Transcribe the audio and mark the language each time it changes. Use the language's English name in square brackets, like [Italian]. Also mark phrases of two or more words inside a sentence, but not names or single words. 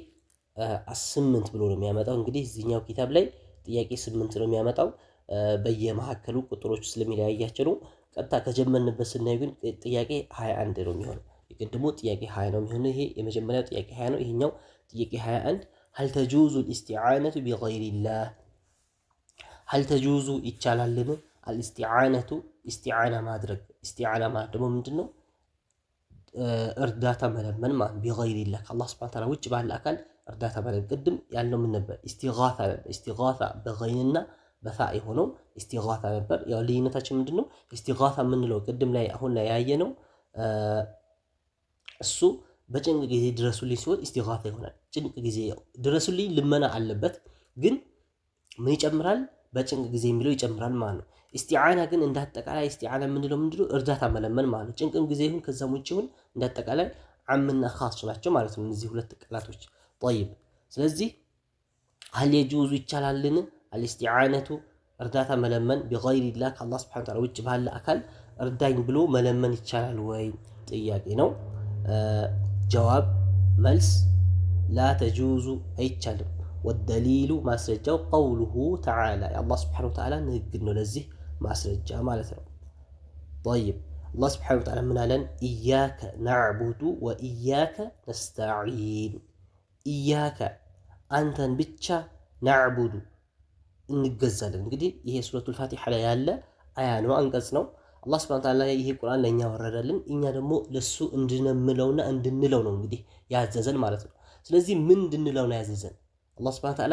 [Amharic] 8 ብሎ ነው የሚያመጣው። እንግዲህ እዚህኛው ኪታብ ላይ ጥያቄ 8 ነው የሚያመጣው። በየመሐከሉ ቁጥሮች ስለሚለያያቸው ነው። ቀጥታ ከጀመርንበት ስናይ ግን ጥያቄ 21 ነው የሚሆነው። የቅድሙ ጥያቄ 20 ነው የሚሆነው። ይሄ የመጀመሪያው ጥያቄ 20 ነው። ይሄኛው ጥያቄ 21 [Arabic] هل تجوز الاستعانة بغير الله هل تجوز [Amharic] ይቻላልን [Arabic] الاستعانة استعانة [Amharic] ማድረግ استعانة ማለት ደግሞ ምንድነው? እርዳታ መለመን ማለት [Arabic] بغير الله [Amharic] ከአላህ [Arabic] سبحانه وتعالى [Amharic] ውጭ ባለ አካል እርዳታ መለመን። ቅድም ያለው ምን ነበር? ኢስቲጋሳ በገይንና በፋ የሆነው ኢስቲጋሳ ነበር። ያው ልዩነታችን ምንድነው? ኢስቲጋሳ የምንለው ቅድም ላይ አሁን ላይ ያየነው እሱ በጭንቅ ጊዜ ድረሱልኝ ሲሆን ኢስቲጋሳ ይሆናል። ጭንቅ ጊዜ ድረሱልኝ ልመና አለበት፣ ግን ምን ይጨምራል? በጭንቅ ጊዜ የሚለው ይጨምራል ማለት ነው። ኢስቲዓና ግን እንዳጠቃላይ ኢስቲዓና የምንለው ምንድነው? እርዳታ መለመን ማለት ነው። ጭንቅም ጊዜ ይሁን ከዛም ውጭ ይሁን እንዳጠቃላይ ዓምና ኻስ ናቸው ማለት ነው እነዚህ ሁለት ቃላቶች። طيب ስለዚህ [Arabic] هل يجوز [Amharic] ይቻላልን الاستعانة እርዳታ መለመን [Arabic] بغير الله [Amharic] ከአላህ [Arabic] سبحانه وتعالى [Amharic] ውጭ ባለ አካል እርዳኝ ብሎ መለመን ይቻላል ወይ ጥያቄ ነው። ጀዋብ መልስ [Arabic] لا تجوز [Amharic] አይቻልም። والدليل ማስረጃው [Arabic] قوله تعالى الله سبحانه وتعالى [Amharic] ንግግር ነው ለዚህ ማስረጃ ማለት ነው። [Arabic] طيب الله سبحانه وتعالى [Amharic] ምን አለን? [Arabic] إياك نعبد وإياك نستعين إياك [Amharic] አንተን ብቻ نعبد እንገዛለን። እንግዲህ ይሄ ሱረቱል ፋቲሃ ላይ ያለ አያ ነው፣ አንቀጽ ነው። አላህ [Arabic] سبحانه وتعالى [Amharic] ይሄ ቁርአን ለኛ ወረደልን፣ እኛ ደግሞ ለሱ እንድንምለውና እንድንለው ነው እንግዲህ ያዘዘን ማለት ነው። ስለዚህ ምን እንድንለው ነው ያዘዘን አላህ [Arabic] سبحانه وتعالى?